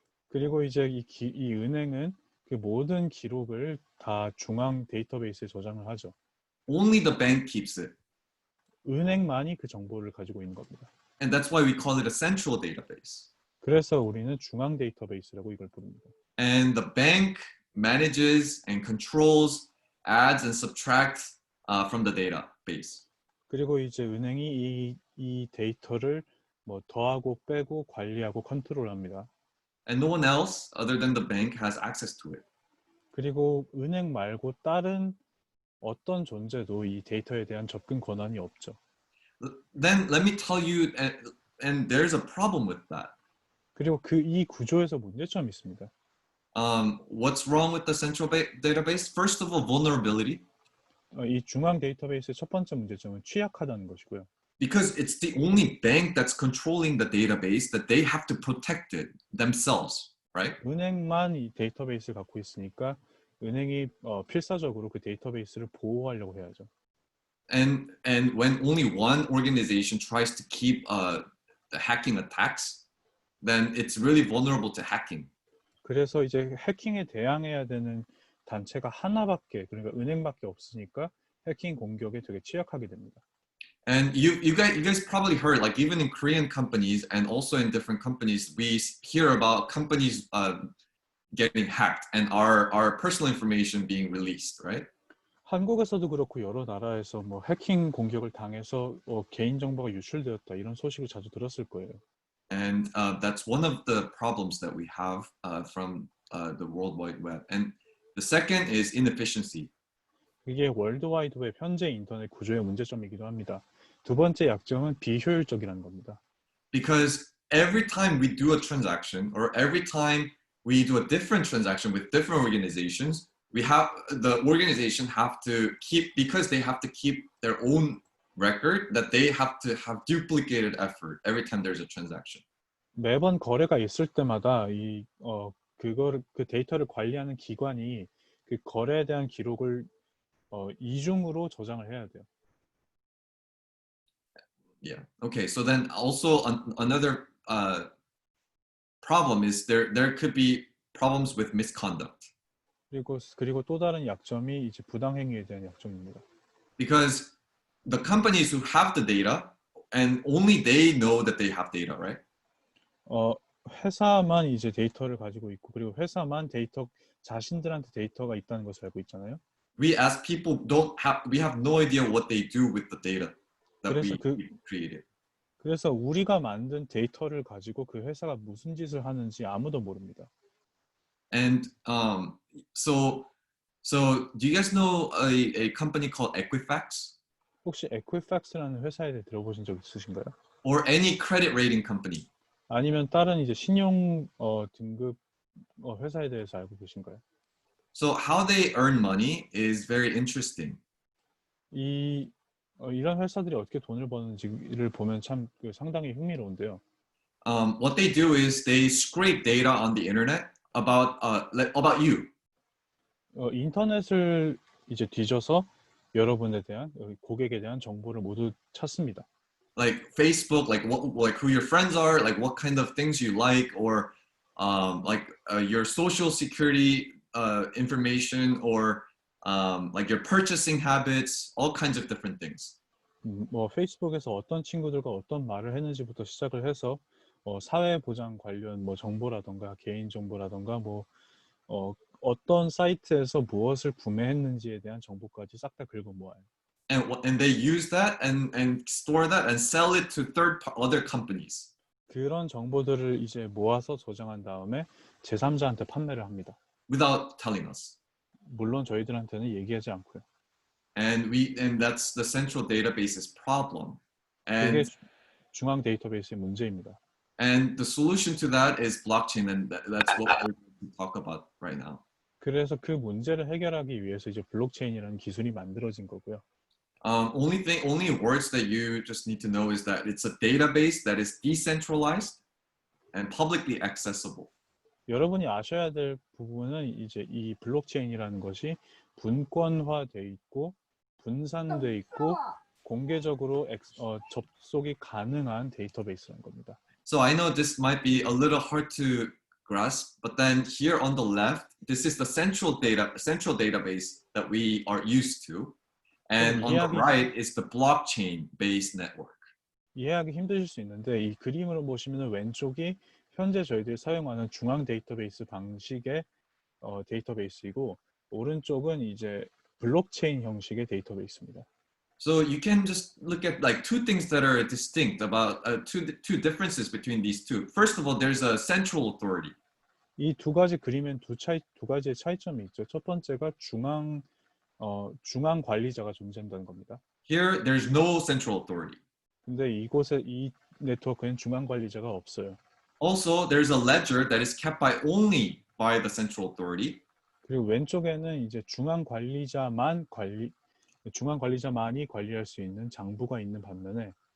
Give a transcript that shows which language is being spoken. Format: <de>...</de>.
<ko>그리고 이제 이 은행은 그 모든 기록을 다 중앙 데이터베이스에 저장을 하죠.</ko> <en>Only the bank keeps it.</en> <ko>은행만이 그 정보를 가지고 있는 겁니다.</ko> <en>And that's why we call it a central database.</en> <ko>그래서 우리는 중앙 데이터베이스라고 이걸 부릅니다.</ko> <en>And the bank manages and controls, adds and subtracts from the database.</en> <ko>그리고 이제 은행이 이 데이터를 뭐 더하고 빼고 관리하고 컨트롤합니다.</ko> <en>And no one else other than the bank has access to it.</en> <ko>그리고 은행 말고 다른 어떤 존재도 이 데이터에 대한 접근 권한이 없죠.</ko> <en>Then let me tell you, and there's a problem with that.</en> <ko>그리고 이 구조에서 문제점이 있습니다.</ko> <en>What's wrong with the central database? First of all, vulnerability.</en> <ko>이 중앙 데이터베이스의 첫 번째 문제점은 취약하다는 것이고요.</ko> <en>Because it's the only bank that's controlling the database that they have to protect it themselves, right?</en> <ko>은행만 이 데이터베이스를 갖고 있으니까 은행이 필사적으로 그 데이터베이스를 보호하려고 해야죠.</ko> <en>And when only one organization tries to keep the hacking attacks, then it's really vulnerable to hacking.</en> <ko>그래서 이제 해킹에 대항해야 되는 단체가 하나밖에, 그러니까 은행밖에 없으니까 해킹 공격에 되게 취약하게 됩니다.</ko> <en>And you guys probably heard, like even in Korean companies and also in different companies, we hear about companies getting hacked and our personal information being released, right?</en> <ko>한국에서도 그렇고 여러 나라에서 뭐 해킹 공격을 당해서 개인 정보가 유출되었다 이런 소식을 자주 들었을 거예요.</ko> <en>And that's one of the problems that we have from the World Wide Web. And the second is inefficiency.</en> <ko>이게 월드와이드웹 현재 인터넷 구조의 문제점이기도 합니다. 두 번째 약점은 비효율적이라는 겁니다.</ko> <en>Because every time we do a transaction or every time we do a different transaction with different organizations, the organization have to keep, because they have to keep their own record, that they have to have duplicated effort every time there's a transaction.</en> <ko>매번 거래가 있을 때마다 그 데이터를 관리하는 기관이 그 거래에 대한 기록을 이중으로 저장을 해야 돼요.</ko> <en>Yeah. Okay. So then also another problem is there could be problems with misconduct.</en> <ko>그리고 또 다른 약점이 이제 부당행위에 대한 약점입니다.</ko> <en>Because the companies who have the data and only they know that they have data, right?</en> <ko>회사만 이제 데이터를 가지고 있고 그리고 회사만 자신들한테 데이터가 있다는 것을 알고 있잖아요.</ko> <en>We as people we have no idea what they do with the data that we created.</en> <ko>그래서 우리가 만든 데이터를 가지고 그 회사가 무슨 짓을 하는지 아무도 모릅니다.</ko> <en>And so do you guys know a company called Equifax?</en> <ko>혹시 에퀴팩스라는 회사에 대해 들어보신 적 있으신가요?</ko> <en>Or any credit rating company?</en> <ko>아니면 다른 이제 신용 등급 회사에 대해서 알고 계신가요?</ko> <en>So how they earn money is very interesting.</en> <ko>이런 회사들이 어떻게 돈을 버는지를 보면 참 상당히 흥미로운데요.</ko> <en>What they do is they scrape data on the internet about you.</en> <ko>인터넷을 이제 뒤져서 여러분에 대한 고객에 대한 정보를 모두 찾습니다.</ko> <en>Like Facebook, like who your friends are, like what kind of things you like, or your social security information, or like your purchasing habits, all kinds of different things.</en> <ko>뭐 페이스북에서 어떤 친구들과 어떤 말을 했는지부터 시작을 해서 사회 보장 관련 뭐 정보라던가 개인 정보라던가 뭐 어떤 사이트에서 무엇을 구매했는지에 대한 정보까지 싹 다 긁어 모아요.</ko> <en>And they use that and store that and sell it to other companies.</en> <ko>그런 정보들을 이제 모아서 저장한 다음에 제3자한테 판매를 합니다.</ko> <en>Without telling us.</en> <ko>물론 저희들한테는 얘기하지 않고요.</ko> <en>And that's the central database's problem.</en> <ko>그게 중앙 데이터베이스의 문제입니다.</ko> <en>And the solution to that is blockchain, and that's what we're going to talk about right now.</en> <ko>그래서 그 문제를 해결하기 위해서 이제 블록체인이라는 기술이 만들어진 거고요.</ko> <en>Only words that you just need to know is that it's a database that is decentralized and publicly accessible.</en> <ko>여러분이 아셔야 될 부분은 이제 이 블록체인이라는 것이 분권화돼 있고 분산돼 있고 공개적으로 접속이 가능한 데이터베이스라는 겁니다.</ko> <en>So I know this might be a little hard to grasp, but then here on the left, this is the central database that we are used to. And on the right is the blockchain-based network.</en> <ko>이해하기 힘드실 수 있는데 이 그림으로 보시면 왼쪽이 현재 저희들이 사용하는 중앙 데이터베이스 방식의 데이터베이스이고 오른쪽은 이제 블록체인 형식의 데이터베이스입니다.</ko> <en>So you can just look at like two things that are distinct about two differences between these two. First of all, there's a central authority.</en> <ko>이 두 가지 그림엔 두 가지의 차이점이 있죠. 첫 번째가 중앙 관리자가 존재한다는 겁니다.</ko> <en>Here, there's no central authority.</en> <ko>근데 이곳에 이 네트워크엔 중앙 관리자가 없어요.</ko> <en>Also, there's a ledger that is kept by only by the central authority.</en> <ko>그리고 왼쪽에는 이제 중앙 관리자만이 관리할 수 있는 장부가 있는 반면에</ko>